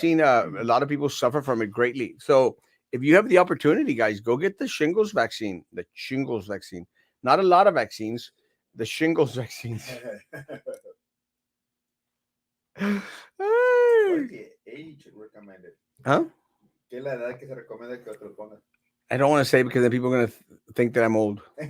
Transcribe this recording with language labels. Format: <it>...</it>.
<en>seen a lot of people suffer from it greatly. So if you have the opportunity, guys, go get the shingles vaccine. The shingles vaccine. Not a lot of vaccines. The shingles vaccines. What is the age recommended? Huh?</en> <es>¿Qué es la edad que se recomienda que te lo pongas?</es> <en>I don't want to say because then people are gonna think that I'm old.</en>